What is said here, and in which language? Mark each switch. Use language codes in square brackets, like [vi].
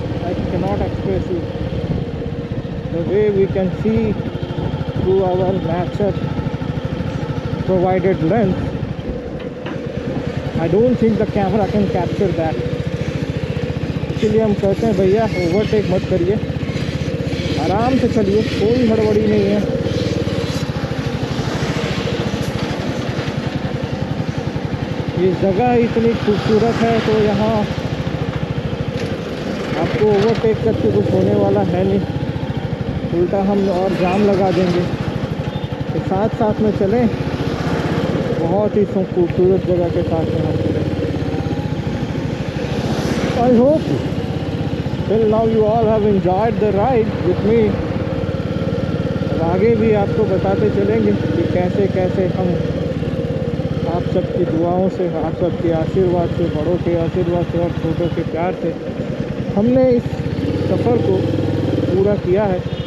[en] I cannot express you the way we can see through our nature provided lens. I don't think the camera can capture that. [hi] इसीलिए हम कहते हैं भैया overtake मत करिए, आराम से चलिए, कोई हड़बड़ी नहीं है। ये जगह इतनी खूबसूरत है तो यहाँ आपको ओवरटेक करके कुछ होने वाला है नहीं, उल्टा हम और जाम लगा देंगे। तो साथ साथ में चलें, बहुत ही खूबसूरत जगह के साथ में हम चलें। [en] I hope till now you all have enjoyed the ride with me. [hi] और आगे भी आपको बताते चलेंगे कि कैसे कैसे हम आप सबकी दुआओं से, आप सबके आशीर्वाद से, बड़ों के आशीर्वाद से और छोटों के प्यार से हमने इस सफ़र को पूरा किया है।